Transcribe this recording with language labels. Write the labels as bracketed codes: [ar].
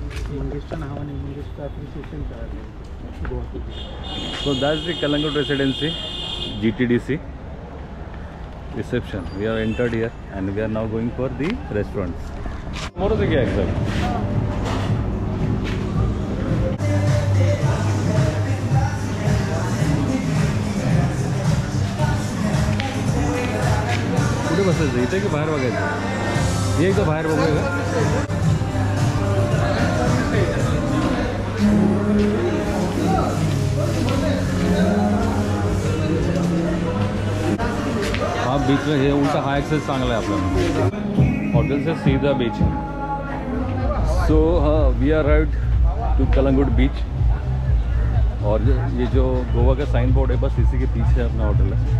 [mr] मंगेशच्या नावाने मंगेशचं ॲप्रिसिएशन करायला. [en] So that's the Kalangut Residency, GTDC reception. We have entered here and we are now going for the restaurants. More of the exact. [mr] कुठे बसायचं इथे की बाहेर बघायचं? हे एकदा बाहेर बघूया का? हा बीचला हे उलटा हा ॲक्सेस चांगला आहे आपल्याला. [hi] हॉटेल से सीधा बीच. [en] so we are arrived to Calangute beach [hi] और ये जो गोवा का साइन बोर्ड है बस इसी के पीछे अपना होटल है.